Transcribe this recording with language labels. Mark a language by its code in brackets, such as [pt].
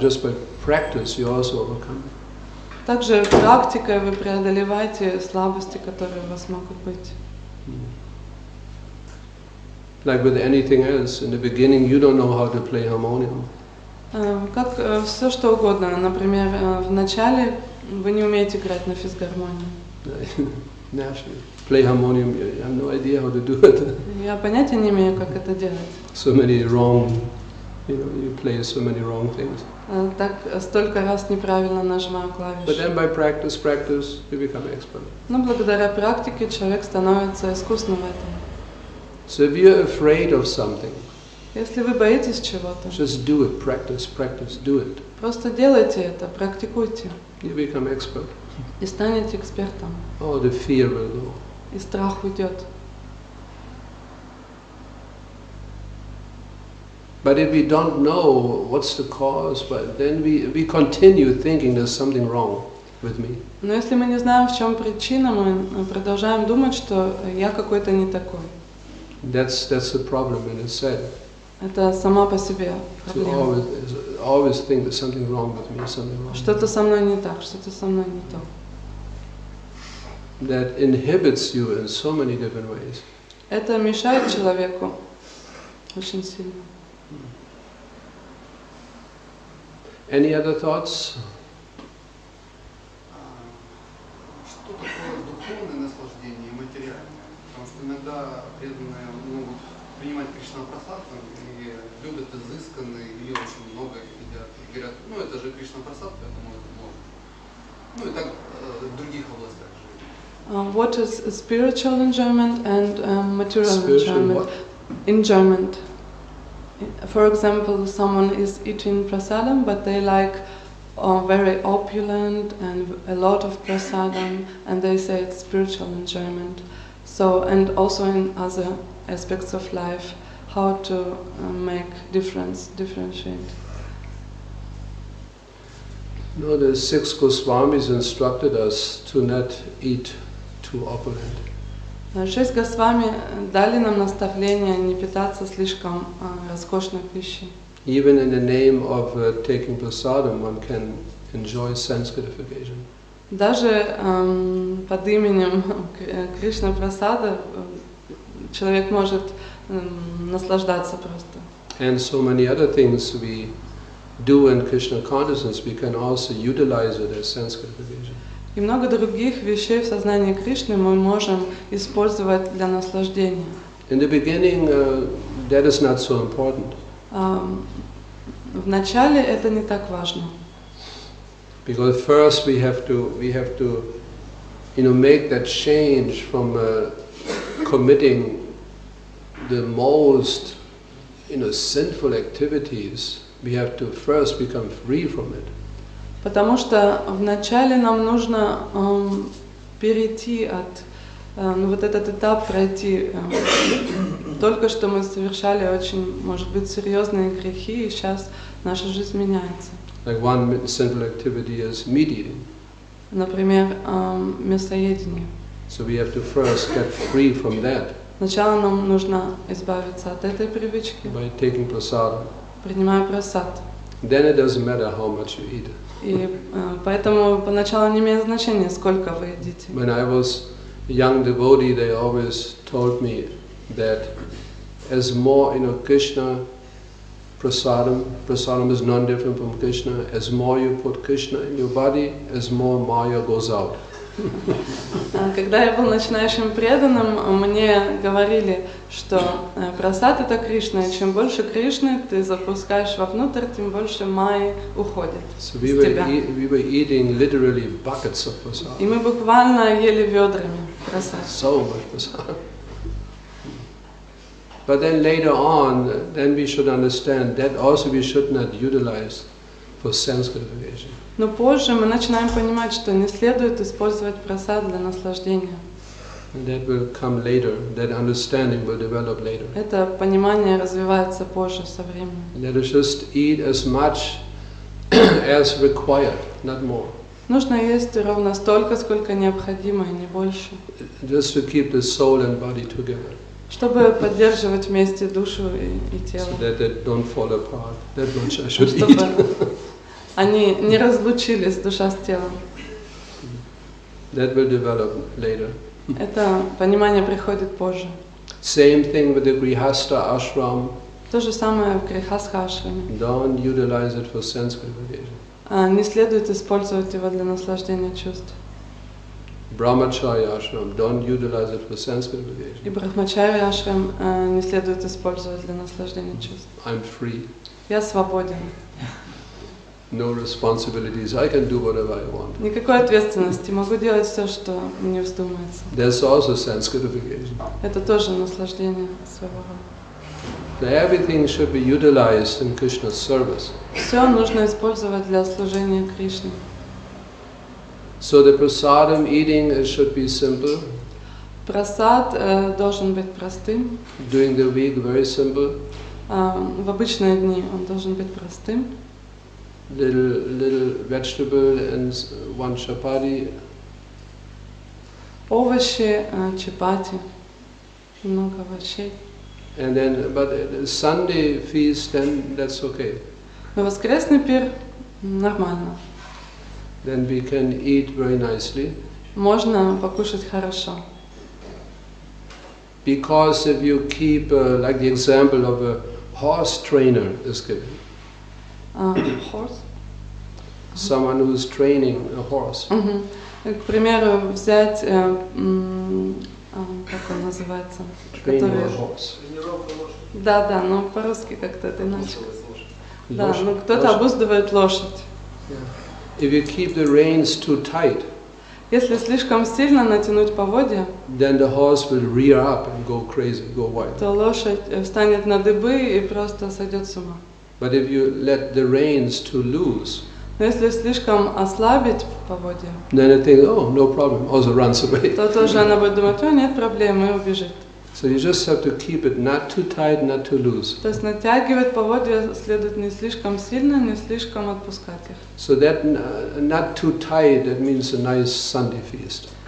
[en] Just by practice, you also overcome it. [ru] Также практикой вы преодолеваете слабости, которые у вас могут быть. [en] Like with anything else, in the beginning you don't know how to play harmonium. [ru] Как все что угодно. Например, в начале вы не умеете играть на физгармонии. [en] Naturally. Play harmonium, you have no idea how to do it. [ru] Я понятия не имею, как это делать. [en] So many wrong, you play so many wrong things. [ru] Так столько раз неправильно нажимаю клавиши. [en] But then by practice, you become expert. [ru] Но благодаря практике человек становится искусным в этом. [en] So if you're afraid of something, [ru] если вы боитесь чего-то, [en] just do it, practice, do it. [ru] Просто делайте это, практикуйте. [en] You become expert. [ru] И станете экспертом. [en] Oh, the fear will go. [ru] И страх уйдет. [en] But if we don't know what's the cause, but then we continue thinking there's something wrong with me. [ru] Но если мы не знаем, в чем причина, мы продолжаем думать, что я какой-то не такой. [en] That's the problem in itself. [ru] Это сама по себе проблема. [en] To always think there's something wrong with me, something wrong. [ru] Что-то со мной не так, что-то со мной не то. [en] That inhibits you in so many different ways. [ru] Это мешает человеку очень сильно. [en] Any other thoughts? [ru] Что такое духовное наслаждение и материальное? Потому что иногда преданные могут принимать Кришна Прасад и любят изысканно, и очень много едят. И говорят, это же Кришна Прасад, поэтому это можно. И так в других областях. [en] What is spiritual enjoyment and material Spiritual enjoyment? what? Enjoyment. For example, someone is eating prasadam, but they like very opulent and a lot of prasadam, and they say it's spiritual enjoyment. So, and also in other aspects of life, how to make differentiate. No, the 6 Goswamis instructed us to not eat too opulent. [ru] 6 Госвами дали нам наставление не питаться слишком роскошной пищей. [en] Even in the name of taking prasadam, one can enjoy sense gratification. [ru] Даже под именем Кришна Прасада человек может наслаждаться просто. [en] And so many other things we do in Krishna consciousness, we can also utilize it as sense gratification. [ru] И много других вещей в сознании Кришны мы можем использовать для наслаждения. [en] In the beginning, that is not so important. [ru] В начале это не так важно. [en] Because first we have to make that change from committing the most sinful activities, we have to first become free from it. [ru] Потому что вначале нам нужно перейти от, вот этот этап пройти. Только что мы совершали очень, может быть, серьезные грехи, и сейчас наша жизнь меняется. [en] Like one sinful activity is meat eating. [ru] Например, мясоедение. [en] So we have to first get free from that. [ru] Сначала нам нужно избавиться от этой привычки, [en] By taking prasadam. [ru] принимая прасад. [en] Then it doesn't matter how much you eat. [ru] И поэтому поначалу не имеет значения, сколько вы едите. [en] When I was a young devotee, they always told me that as more, Krishna, prasadam is non-different from Krishna. As more you put Krishna in your body, as more Maya goes out. [ru] Когда я был начинающим преданным, мне говорили, что прасад это Кришна, и чем больше Кришны ты запускаешь вовнутрь, тем больше майи уходит из тебя. [en] We were eating literally buckets of prasad. [ru] И мы буквально ели ведрами прасад. [en] So much prasad. But then later on, then we should understand that also we should not utilize for sense gratification. [ru] Но позже мы начинаем понимать, что не следует использовать прасад для наслаждения. [en] And that will come later. That understanding will develop later. [ru] Это понимание развивается позже со временем. [en] Let us just eat as much as required, not more. [ru] Нужно есть ровно столько, сколько необходимо, и не больше. [en] Just to keep the soul and body together. [ru] Чтобы поддерживать вместе душу и тело. [en] So that they don't fall apart. That much I should [ru] Чтобы [en] eat. [ru] они не разлучились, душа с телом. [en] That will develop later. [ru] Это понимание приходит позже. [en] Same thing with the grihastha ashram. [ru] То же самое в грихастха ашраме. [en] Don't utilize it for sense gratification. [ru] Не следует использовать его для наслаждения чувств. [en] Brahmacharya ashram. Don't utilize it for sense gratification. [ru] И брахмачарья ашрам не следует использовать для наслаждения чувств. [en] I'm free. [ru] Я свободен. [en] No responsibilities. I can do whatever I want. [ru] Никакой ответственности. Могу делать все, что мне вздумается. [en] There's also sense gratification. [ru] Это тоже наслаждение своего рода. [en] So everything should be utilized in Krishna's service. [ru] Все нужно использовать для служения Кришне. [en] So the prasadam eating should be simple. [ru] Прасад должен быть простым. [en] During the week, very simple. [ru] В обычные дни он должен быть простым. [en] Little vegetable and one chapati. [ru] Овощи, чапати, много овощей. [en] And then, but Sunday feast, then that's okay. [ru] Но воскресный пир нормально. [en] Then we can eat very nicely. [ru] Можно покушать хорошо. [en] Because if you keep, like the example of a horse trainer is given. Horse? Someone who is training a horse. [ru] К примеру, взять, как он называется? [en] Training a horse. [ru] Да, но по-русски как-то это иначе. Да, но кто-то обуздывает лошадь. [en] If you keep the reins too tight, [ru] если слишком сильно натянуть поводья, [en] then the horse will rear up and go crazy, go wild. [ru] то лошадь встанет на дыбы и просто сойдет с ума. [en] But if you let the reins too loose, [ru] но если слишком ослабить поводья, [en] then it thinks, oh, no problem, also runs away. [ru] то тоже она будет думать, о, нет проблем, и убежит. [en] So you just have to keep it not too tight, not too loose. [ru] То есть натягивать поводья следует не слишком сильно, не слишком отпускать их. [en] So that not too tight, that means a nice Sunday feast.